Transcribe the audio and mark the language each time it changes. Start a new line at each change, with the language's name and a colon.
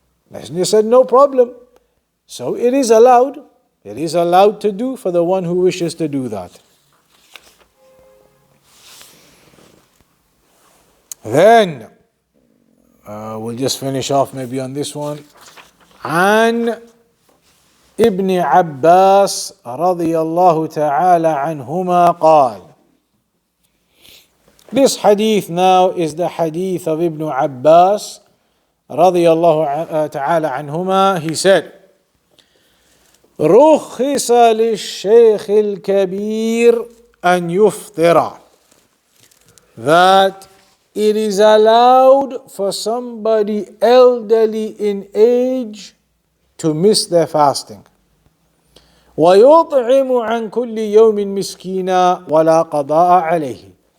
English: Messenger said, no problem. So it is allowed. It is allowed to do for the one who wishes to do that. Then, we'll just finish off maybe on this one.
Arabic: عن ابن عباس رضي الله تعالى عنهما قال.
English: This hadith now is the hadith of Ibn Abbas
Arabic: رضي الله تعالى عنهما.
English: He said,
Arabic: رخص للشيخ الكبير أن يفطر.
English: That it is allowed for somebody elderly in age to miss their fasting.
Arabic: وَيُطْعِمُ عَنْ كُلِّ يَوْمٍ مِسْكِينًا وَلَا قَضَاءَ عَلَيْهِ.